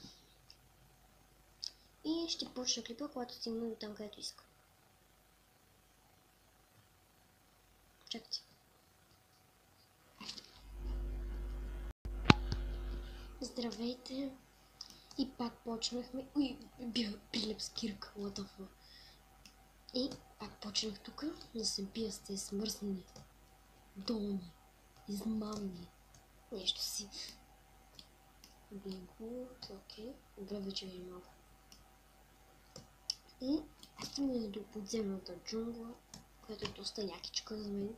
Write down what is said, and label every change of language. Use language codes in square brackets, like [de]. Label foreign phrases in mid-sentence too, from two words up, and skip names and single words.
[bg] И ще почна клипа, когато стигна до там, където искам. Чакайте. Здравейте. И пак почнахме. Уй, бях прилеп с кирка, [en] what the fuck. [bg] И пак почнах тук да се бия с тези смърсни долни, измамни, нещо си. Бинго, окей. Добре, вече ви малко. И стигнах до подземната джунгла, която е доста якичка за мен.